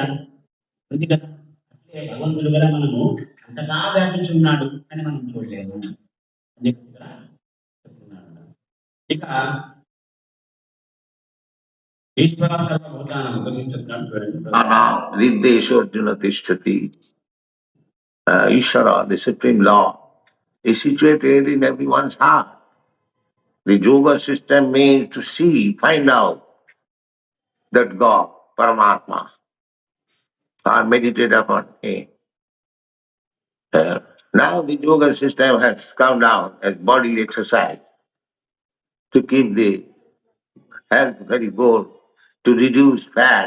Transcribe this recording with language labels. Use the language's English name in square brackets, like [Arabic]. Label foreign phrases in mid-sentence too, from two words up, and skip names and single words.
[Telugu] ఉంది కదా. అంటే భగవంతుడు కూడా మనము అంతగా వ్యాపించి ఉన్నాడు అని మనం చూడలేము అని చెప్పి ఇక్కడ చెప్తున్నాడు. ఇక [Sanskrit] ईश्वर सर्वभूतानां [Telugu] గురించి చెప్తున్నాడు చూడండి. [Sanskrit] विद्देशोर्जुन तिष्ठति. [English] Ishvara, the supreme law, is situated in everyone's heart. The yoga system means to see, find out that God, Paramatma, or meditate upon Him. Now the yoga system has come down as bodily exercise to keep the health very good, to reduce fat.